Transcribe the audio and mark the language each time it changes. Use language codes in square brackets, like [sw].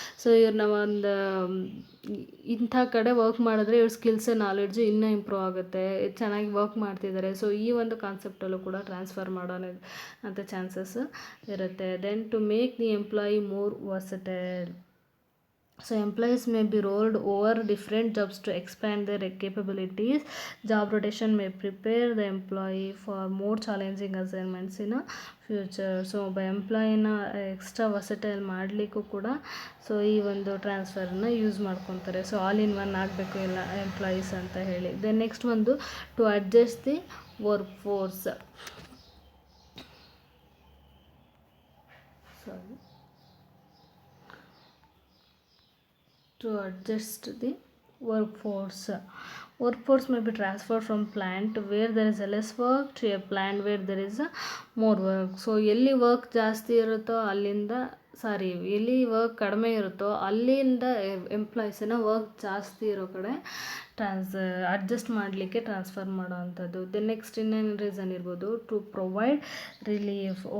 [kn] So ಇವ್ರನ್ನ ಒಂದು ಇಂಥ ಕಡೆ ವರ್ಕ್ ಮಾಡಿದ್ರೆ ಇವ್ರ ಸ್ಕಿಲ್ಸ್ ನಾಲೆಡ್ಜು ಇನ್ನೂ ಇಂಪ್ರೂವ್ ಆಗುತ್ತೆ, ಚೆನ್ನಾಗಿ ವರ್ಕ್ ಮಾಡ್ತಿದ್ದಾರೆ. ಸೊ ಈ ಒಂದು ಕಾನ್ಸೆಪ್ಟಲ್ಲೂ ಕೂಡ ಟ್ರಾನ್ಸ್ಫರ್ ಮಾಡೋಣ ಅಂತ ಚಾನ್ಸಸ್ ಇರುತ್ತೆ. [en] Then to make the employee more versatile. So employees may be rolled over different jobs to expand their capabilities. Job rotation may prepare the employee for more challenging assignments in a future. [kn] So ಒಬ್ಬ ಎಂಪ್ಲಾಯಿನ extra versatile ಮಾಡಲಿಕ್ಕೂ ಕೂಡ so ಈ ಒಂದು ಟ್ರಾನ್ಸ್ಫರ್ನ use ಮಾಡ್ಕೊತಾರೆ. So all in one ಆಗಬೇಕು ಎಲ್ಲ employees ಅಂತ ಹೇಳಿ. ದೆನ್ ನೆಕ್ಸ್ಟ್ ಒಂದು, [en] To adjust the workforce. To adjust the workforce. Workforce may be transferred from plant where there is less work to a plant where there is more work. [kn] So ಎಲ್ಲಿ work ಜಾಸ್ತಿ ಇರುತ್ತೋ ಅಲ್ಲಿಂದ ಎಲ್ಲಿ work ಕಡಿಮೆ ಇರುತ್ತೋ ಅಲ್ಲಿಂದ ಎಂಪ್ಲಾಯೀಸನ್ನು work ಜಾಸ್ತಿ ಇರೋ ಕಡೆ ಅಡ್ಜಸ್ಟ್ ಮಾಡಲಿಕ್ಕೆ ಟ್ರಾನ್ಸ್ಫರ್ ಮಾಡೋ ಅಂಥದ್ದು. ದೆನ್ ನೆಕ್ಸ್ಟ್ ಇನ್ನೇನು ರೀಸನ್ ಇರ್ಬೋದು, [en] To provide relief.